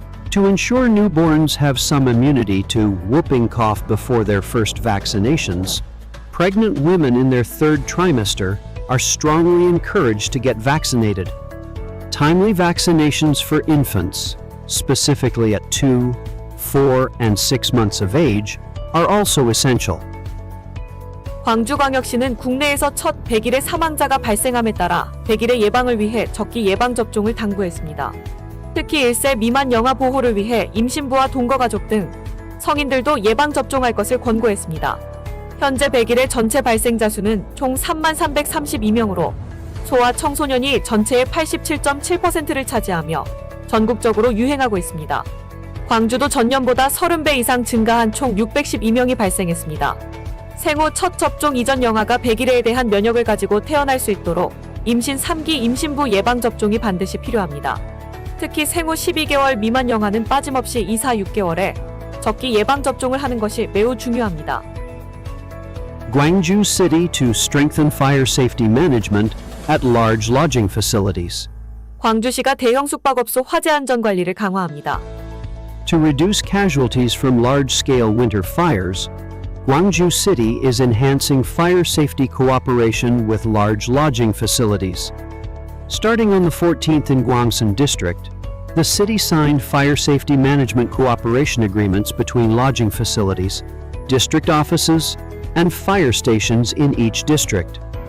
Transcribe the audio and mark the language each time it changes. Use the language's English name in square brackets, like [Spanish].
[English] To ensure newborns have some immunity to whooping cough before their first vaccinations, pregnant women in their third trimester are strongly encouraged to get vaccinated. Timely vaccinations for infants, specifically at 2, 4, and 6 months of age, are also essential. [Korean] 광주광역시는 국내에서 첫 100일의 사망자가 발생함에 따라 100일의 예방을 위해 적기 예방접종을 당부했습니다. 특히 1세 미만 영아 보호를 위해 임신부와 동거가족 등 성인들도 예방접종할 것을 권고했습니다. 현재 100일의 전체 발생자 수는 총 3332명으로 소아 청소년이 전체의 87.7%를 차지하며 전국적으로 유행하고 있습니다. 광주도 전년보다 30배 이상 증가한 총 612명이 발생했습니다. 생후 첫 접종 이전 영아가 100일에 대한 면역을 가지고 태어날 수 있도록 임신 3기 임신부 예방접종이 반드시 필요합니다. 특히 생후 12개월 미만 영아는 빠짐없이 2, 4, 6개월에 적기 예방접종을 하는 것이 매우 중요합니다. [English] Gwangju City to strengthen fire safety management at large lodging facilities. [Korean] 광주시가 대형 숙박업소 화재 안전 관리를 강화합니다. [English] To reduce casualties from large-scale winter fires, Gwangju City is enhancing fire safety cooperation with large lodging facilities. Starting on the 14th in Gwangsan District, the city signed fire safety management cooperation agreements between lodging facilities, district offices, and fire stations in each district.